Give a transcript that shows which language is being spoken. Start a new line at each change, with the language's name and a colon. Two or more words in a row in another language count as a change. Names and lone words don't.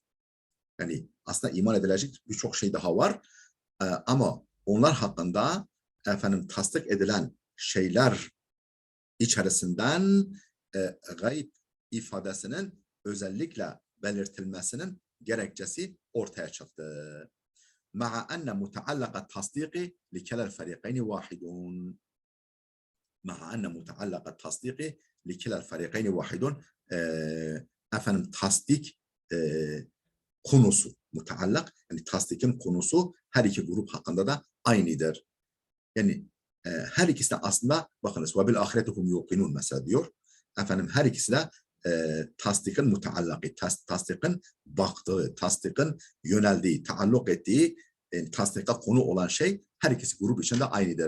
Turkish: Yani aslında iman edilecek birçok şey daha var ama onlar hakkında efendim tasdik edilen şeyler içerisinden gayb ifadesinin özellikle belirtilmesinin gerekçesi ortaya çıktı.
Arabic: مع أن متعلق التصديق لكلا الفريقين واحد. مع أن متعلق التصديق لكلا الفريقين واحد.
Turkish: Efendim tasdik konusu mutallak yani tasdikin konusu her iki grup hakkında da aynıdır. Yani her ikisi de aslında bakınız
Arabic: وبالآخرة هم يوقنون
Turkish: mesela diyor. Efendim her ikisi de tasdikin mutaallaki, tasdikin baktığı, tasdikin yöneldiği, taalluk ettiği, tasdika konu olan şey her ikisi grup içinde aynıdır.